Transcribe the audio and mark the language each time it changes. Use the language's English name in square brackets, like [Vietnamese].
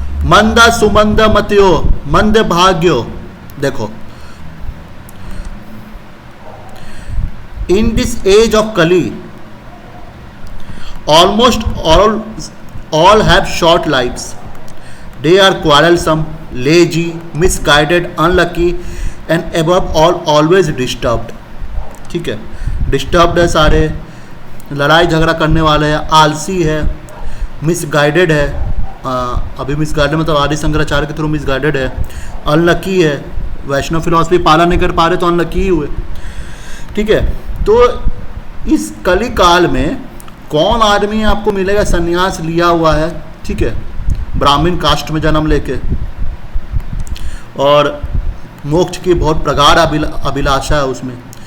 [Sanskrit] मंद सुमंद मत्यो मंद भाग्यो। [English] देखो, in this age of Kali almost all have short lives. They are quarrelsome, lazy, misguided, unlucky and above all always disturbed. [Hindi] ठीक है, disturbed है सारे, लड़ाई झगड़ा करने वाले हैं, आलसी है, मिसगाइडेड है, अभी मिसगाइडेड मतलब आदि शंकराचार्य के थ्रू मिसगाइडेड है, अनलकी है, वैष्णव फिलॉसफी पालन नहीं कर पा रहे तो अनलकी ही हुए। ठीक है, तो इस कली काल में कौन आदमी आपको मिलेगा संन्यास लिया हुआ है, ठीक है, ब्राह्मण कास्ट में जन्म लेके, और मोक्ष की बहुत प्रगाढ़ अभिलाषा है उसमें।